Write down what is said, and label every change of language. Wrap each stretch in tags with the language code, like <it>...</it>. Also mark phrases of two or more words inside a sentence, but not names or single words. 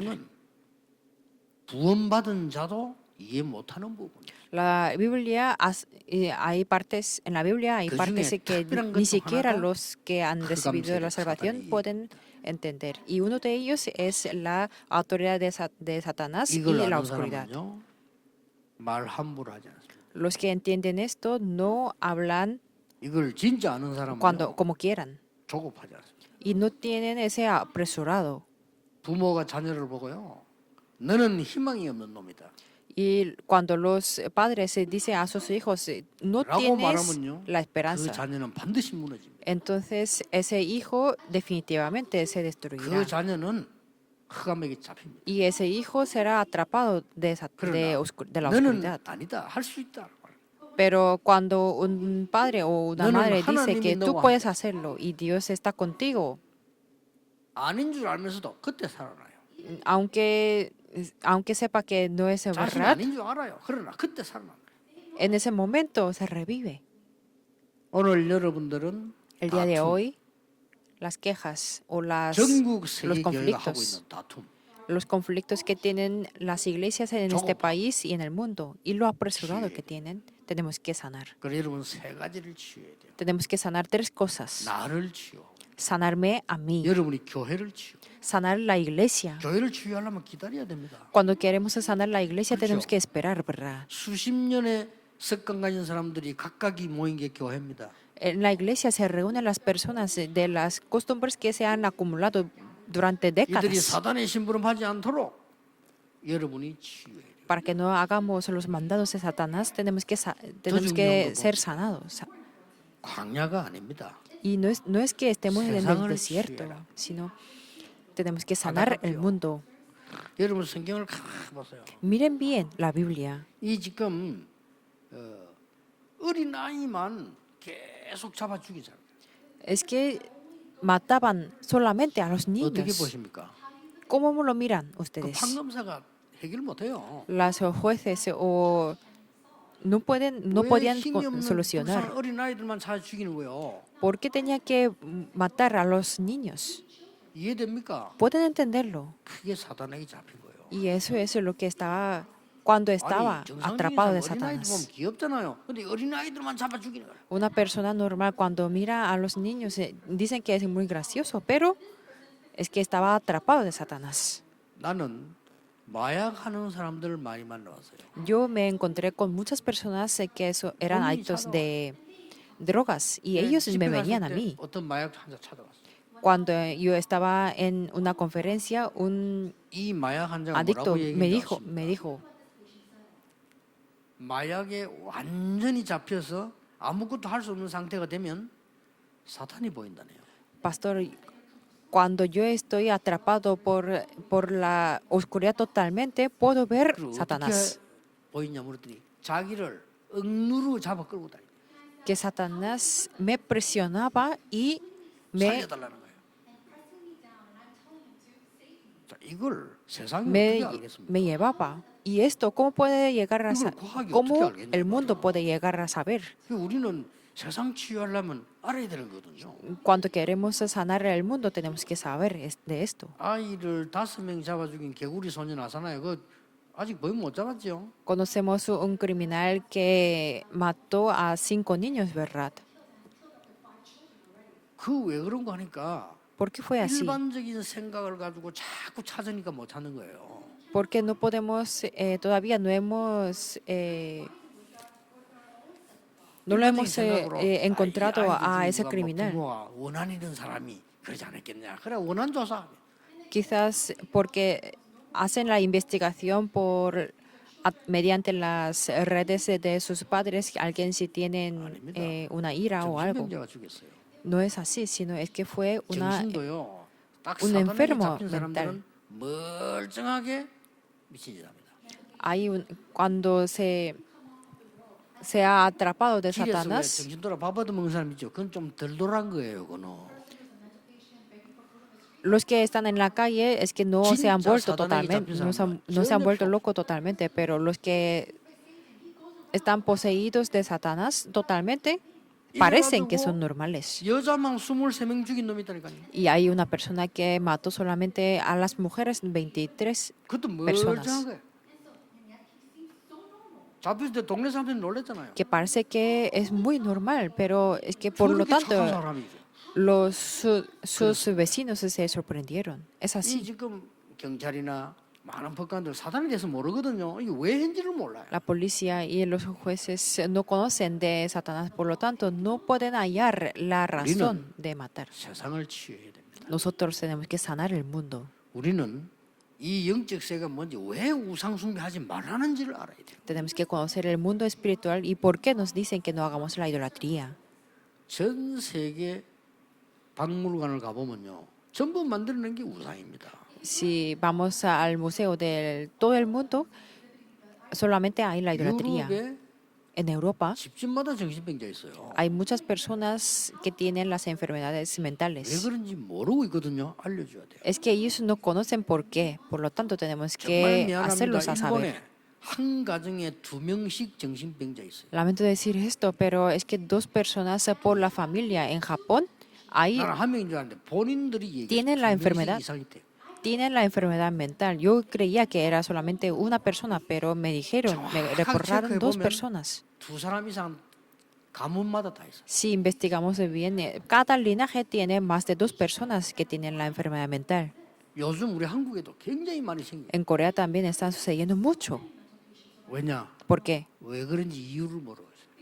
<ko>성경은 구원받은 자도 이해 못하는 부분이에요.</ko> <es>La Biblia, hay partes, en la Biblia hay</es> <ko>그</ko> <es>partes</es> <ko>중에</ko> <es>que</es> <ko>특별한</ko> <es>ni</es> <ko>것도</ko> <es>siquiera</es> <ko>하나가</ko> <es>los que han recibido la salvación</es> <ko>사단이</ko> <es>pueden entender. Y uno de ellos es la autoridad de Satanás y</es> <ko>이걸</ko> <es>la</es> <ko>아는</ko> <es>oscuridad.</es> <ko>사람은요 말 함부로 하지 않습니다.</ko> <es>Los que entienden esto no hablan</es> <ko>이걸 진짜 아는 사람은요</ko> <es>como quieran</es> <ko>조급하지 않습니다.</ko> <es>y no tienen ese apresurado.</es> <ko>부모가 자녀를 보고요 너는 희망이 없는 놈이다</ko> <es>Y cuando los padres dicen a sus hijos, no</es> <ko>라고</ko> <es>tienes</es> <ko>말하면요</ko> <es>la</es> <ko>그</ko> <es>esperanza,</es> <ko>자녀는 반드시 무너집니다.</ko> <es>entonces ese hijo definitivamente se</es> <ko>그</ko> <es>destruirá.</es> <ko>자녀는 흑암에게 잡힙니다.</ko> <es>Y ese hijo será atrapado de la</es> <ko>그러나 너는</ko> <es>oscuridad.</es> <ko>아니다 할 수 있다.</ko> <es>Pero cuando un padre o una</es> <ko>너는</ko> <es>madre dice</es> <ko>하나님이</ko> <es>que tú</es> <ko>너와</ko> <es>puedes hacerlo y Dios está contigo,</es> <ko>아닌 줄 알면서도 그때 살아나요.</ko> <es>aunque sepa que no es</es> <ko>자신</ko> <es>verdad,</es> <ko>아닌 줄 알아요. 그러나 그때 살아나요.</ko> <es>en ese momento se revive.</es> <ko>오늘 여러분들은</ko> <es>El día de</es> <ko>다툼,</ko> <es>hoy, las quejas o</es> <ko>전국</ko> <es>los</es> <ko>세계 교회가 하고</ko> <es>conflictos,</es> <ko>있는 다툼</ko> <es>los conflictos que tienen las iglesias en este</es> <ko>조금.</ko> <es>país y en el mundo y lo apresurado que tienen, tenemos que sanar.</es> <ko>그래서 여러분 세 가지를 치유해야 돼요.</ko> <es>Tenemos que sanar tres cosas.</es> <ko>나를 치유,</ko> <es>Sanarme a mí,</es> <ko>여러분이 교회를 치유.</ko> <es>sanar la iglesia.</es> <ko>교회를 치유하려면 기다려야 됩니다.</ko> <es>Cuando queremos sanar la iglesia</es> <ko>그렇죠.</ko> <es>tenemos que esperar, ¿verdad?</es> <ko>수십 년의 습관 가진 사람들이 각각이 모인 게 교회입니다.</ko> <es>En la iglesia se reúnen las personas de las costumbres que se han acumulado durante</es> <ko>이들이</ko> <es>décadas</es> <ko>사단의 심부름하지 않도록 여러분이 치유해야 돼요.</ko> <es>para que no hagamos los mandados de Satanás. Tenemos que</es> <ko>중요한 거</ko> <es>ser sanados.</es> <ko>광야가 아닙니다.</ko> <es>Y no es que estemos en el</es> <ko>세상을</ko> <es>desierto,</es> <ko>치유해라.</ko> <es>sino tenemos que sanar el</es> <ko>안타깝죠.</ko> <es>mundo.</es> <ko>여러분 성경을 가만히 보세요.</ko> <es>Miren bien la Biblia.</es> <ko>이 지금 어린 아이만 계속 잡아 죽이잖아요.</ko> <es>Es que mataban solamente a los</es> <ko>어떻게</ko> <es>niños.</es> <ko>보십니까?</ko> <es>¿Cómo lo miran</es> <ko>그</ko> <es>ustedes?</es> <ko>판검사가 해결 못해요.</ko> <es>Las jueces o no</es> <ko>왜</ko> <es>podían</es> <ko>힘이 없는</ko> <es>solucionar.</es> <ko>불쌍한 어린 아이들만 찾아 죽이는 거예요.</ko> <es>¿Por qué tenía que matar a los niños?</es> <ko>이해됩니까?</ko> <es>Pueden entenderlo.</es> <ko>그게 사단에게 잡힌 거예요.</ko> <es>Y eso es lo que estaba cuando estaba</es> <ko>아니</ko> <es>atrapado de</es> <ko>정상적인 어린아이들 보면</ko> <es>Satanás.</es> <ko>귀엽잖아요. 근데 어린아이들만 잡아 죽이는 거야.</ko> <es>Una persona normal cuando mira a los niños dicen que es muy gracioso, pero es que estaba atrapado de Satanás.</es> <ko>나는 마약하는 사람들을 많이 만나봤어요.</ko> <es>Yo me encontré con muchas personas que eran</es> <ko>본인이</ko> <es>adictos</es> <ko>찾아와요.</ko> <es>de drogas y</es> <ko>네,</ko> <es>ellos</es> <ko>집회</ko> <es>me</es> <ko>갔을</ko> <es>venían a</es> <ko>때</ko> <es>mí.</es> <ko>어떤 마약 환자 찾아왔어요.</ko> <es>Cuando yo estaba en una conferencia, un</es> <ko>이 마약 환자가</ko> <es>adicto</es> <ko>뭐라고</ko> <es>me</es> <ko>얘기했는지 아십니까?</ko> <es>dijo,</es> <ko>마약에 완전히 잡혀서 아무것도 할 수 없는 상태가 되면 사탄이 보인다네요.</ko> <es>pastor, cuando yo estoy atrapado por la oscuridad totalmente, puedo ver</es> <ko>그리고</ko> <es>Satanás.</es> <ko>어떻게 보이냐 물었더니 자기를 억누르고 잡아 끌고 다니.</ko> <es>Que Satanás me presionaba y me,</es> <ko>살려달라는 거예요. 자, 이걸 세상이</ko> <es>me,</es> <ko>어떻게 알겠습니까?</ko> <es>me llevaba. Y esto, ¿cómo puede llegar a</es> <ko>이걸 과학이 어떻게</ko> <es>cómo</es> <ko>알겠냐</ko> <es>el mundo</es> <ko>말이야.</ko> <es>puede llegar a saber?</es> <ko>우리는 세상 치유하려면 알아야 되는 거거든요.</ko> <es>Cuando queremos sanar el mundo, tenemos que saber de esto.</es> <ko>아이를 5명 잡아 죽인 개구리 소년 아사나요. 그 아직 거의 못 잡았죠.</ko> <es>Conocemos un criminal que mató a 5 niños, ¿verdad?</es> <ko>그 왜 그런 거 하니까</ko> <es>¿Por qué fue así?</es> <ko>일반적인 생각을 가지고 자꾸 찾으니까 못 찾는 거예요.</ko> <es>Porque no podemos, todavía no hemos, no lo hemos encontrado a ese criminal.</es> <ko>부모가 원한이던 사람이 그러지 않았겠냐. 그래 원한 조사.</ko> <es>Quizás porque hacen la investigación mediante las redes de sus padres, alguien si tienen una ira o algo.</es> <ko>정신병자가 죽였어요.</ko> <es>No es así, sino es que fue</es> <ko>정신도요. 딱</ko> <es>un</es> <ko>사단에게</ko> <es>enfermo</es> <ko>잡힌 사람들은</ko> <es>mental.</es> <ko>멀쩡하게 미친 짓합니다.</ko> <es>Cuando se ha atrapado de</es> <ko>길에서 왜</ko> <es>Satanás,</es> <ko>정신 돌아 밥 얻어먹는 사람 있죠. 그건 좀 덜 돌아간 거예요. 그거는.</ko> <es>los que están en la calle es que no se han</es> <ko>진짜</ko> <es>vuelto</es> <ko>사단에게</ko> <es>totalmente,</es> <ko>잡힌 사람은</ko> <es>no se han</es> <ko>전혀</ko> <es>vuelto</es> <ko>없어.</ko> <es>locos totalmente, pero los que están poseídos de Satanás totalmente parecen que son normales.</es> <ko>여자만 23명 죽인 놈이 있다니까요.</ko> <es>Y hay una persona que mató solamente a las mujeres, 23</es> <ko>그것도</ko> <es>personas,</es> <ko>멀쩡한 거예요. 잡혔을 때 동네 사람들이 놀랬잖아요.</ko> <es>que parece que es muy normal, pero es que por lo</es> <ko>저렇게 착한</ko> <es>tanto</es> <ko>사람이죠.</ko> <es>sus vecinos se sorprendieron. Es</es> <ko>이</ko> <es>así.</es> <ko>지금 경찰이나 많은 법관들 사단에 대해서 모르거든요. 이게 왜 했는지를 몰라요.</ko> <es>La policía y los jueces no conocen de Satanás, por lo tanto no pueden hallar la razón de matar.</es> <ko>세상을 치유해야 됩니다.</ko> <es>Nosotros tenemos que sanar el mundo.</es> <ko>우리는 이 영적 세계가 뭔지 왜 우상 숭배하지 말라는지를 알아야 돼요.</ko> <es>Tenemos que conocer el mundo espiritual y por qué nos dicen que no hagamos la idolatría.</es> <ko>전 세계 박물관을 가보면요. 전부 만들어낸 게 우상입니다.</ko> <es>Si vamos al museo de todo el mundo, solamente hay la idolatría.</es> <ko>유럽에</ko> <es>En Europa</es> <ko>집집마다 정신병자 있어요.</ko> <es>hay muchas personas que tienen las enfermedades</es> <ko>왜</ko> <es>mentales.</es> <ko>그런지 모르고 있거든요. 알려줘야 돼요.</ko> <es>Es que ellos no conocen por qué, por lo tanto tenemos</es> <ko>정말</ko> <es>que</es> <ko>미안합니다.</ko> <es>hacerlos a saber.</es> <ko>일본에 한 가정에 2명씩 정신병자 있어요.</ko> <es>Lamento decir esto, pero es que 2 personas por la familia en Japón ahí</es> <ko>나는 한 명인 줄 알았는데 본인들이 얘기해.</ko> <es>Tienen la enfermedad.</es> <ko>이상 있대요.</ko> <es>tienen la enfermedad mental. Yo creía que era solamente una persona, pero me dijeron, me reportaron 2 personas.</es> <ko>두 사람 이상 가문마다 다 있어요.</ko> <es>Si investigamos bien, cada linaje tiene más de 2 personas que tienen la enfermedad mental.</es> <ko>요즘 우리 한국에도 굉장히 많이 생겨요.</ko> <es>En Corea también están sucediendo mucho.</es> <ko>왜냐?</ko> <es>¿Por qué?</es> <ko>왜 그런지 이유를 모르고 있어요.</ko>